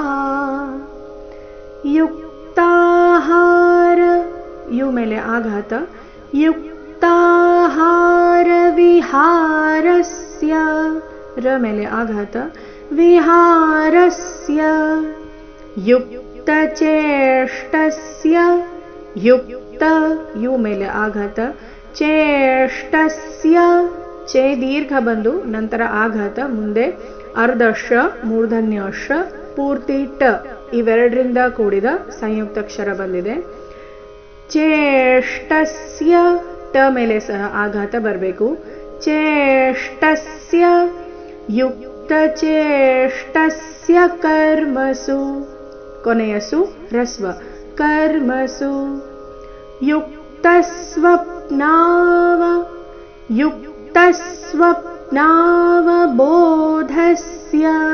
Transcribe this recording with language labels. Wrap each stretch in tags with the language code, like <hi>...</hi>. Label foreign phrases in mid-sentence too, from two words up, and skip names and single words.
<kn>ಯುಕ್ತಾಹಾರ ಯು ಮೇಲೆ ಆಘಾತ ಯುಕ್ತಾಹಾರವಿಹಾರಸ್ಯ ರ ಮೇಲೆ ಆಘಾತ ವಿಹಾರಸ್ಯ ಯುಕ್ತಚೇಷ್ಟಸ್ಯ ಯುಕ್ತ ಯು ಮೇಲೆ ಆಘಾತ ಚೇಷ್ಟಸ್ಯ ಚೇ ದೀರ್ಘ ಬಂದು ನಂತರ ಆಘಾತ ಮುಂದೆ ಅರ್ಧಶ ಮೂರ್ಧನ್ಯಶ ಪೂರ್ತಿ ಟ ಇವೆರಡರಿಂದ ಕೂಡಿದ ಸಂಯುಕ್ತಾಕ್ಷರ ಬಂದಿದೆ. ಚೇಷ್ಟಸ್ಯ ಟ ಮೇಲೆ ಸಹ ಆಘಾತ ಬರಬೇಕು.</kn> <sa>ಚೇಷ್ಟಸ್ಯ ಯುಕ್ತಚೇಷ್ಟಸ್ಯ ಕರ್ಮಸು</sa> <kn>ಕೊನೆಯಸು ಹ್ರಸ್ವ</kn> <sa>ಕರ್ಮಸು ಯುಕ್ತಸ್ವಪ್ನಾವಬೋಧಸ್ಯ</sa>